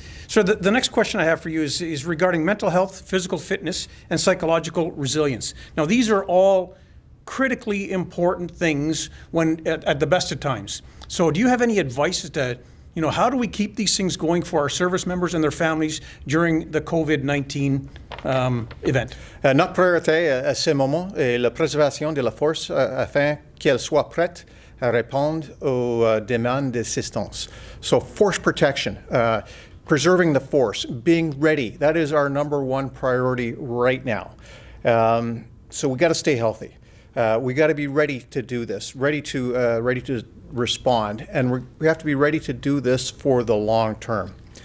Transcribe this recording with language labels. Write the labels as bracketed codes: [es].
[en] So the next question I have for you is regarding mental health, physical fitness, and psychological resilience. Now, these are all critically important things when at the best of times. So do you have any advice as to, how do we keep these things going for our service members and their families during the COVID-19 event? [fr] Notre priorité à ce moment est la préservation de la force afin qu'elle soit prête à répondre aux demandes d'assistance. [en] So force protection. Preserving the force, being ready, that is our number one priority right now. So we got to stay healthy. We got to be ready to do this, ready to respond, and we have to be ready to do this for the long term.